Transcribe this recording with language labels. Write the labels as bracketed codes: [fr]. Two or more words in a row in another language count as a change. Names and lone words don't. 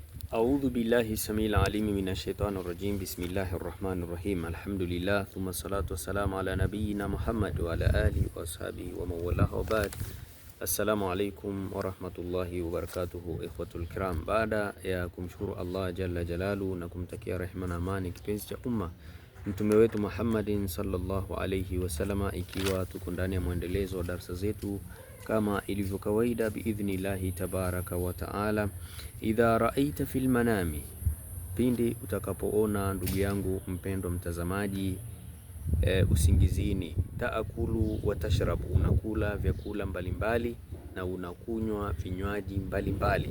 [ar] أعوذ بالله السميع العليم من الشيطان الرجيم. بسم الله الرحمن الرحيم. الحمد لله ثم الصلاة والسلام على نبينا محمد وعلى آله وأصحابه ومن والاه وبعد. السلام عليكم ورحمة الله وبركاته، الإخوة الكرام. [sw] Baada ya kumshukuru Allah [ar] جل جلاله [sw] na kumtakia rehema na amani kipenzi cha umma mtume wetu Muhammadin [ar] صلى الله عليه وسلم, [sw] ikiwa tuko ndani ya muendelezo wa darasa zetu kama ilivyo kawaida [ar] بإذن الله تبارك وتعالى. إذا رأيت في المنام, [sw] pindi utakapoona ndugu yangu mpendwa mtazamaji, usingizini, [ar] تأكل وتشرب, [sw] unakula vyakula mbalimbali na unakunywa vinywaji mbalimbali.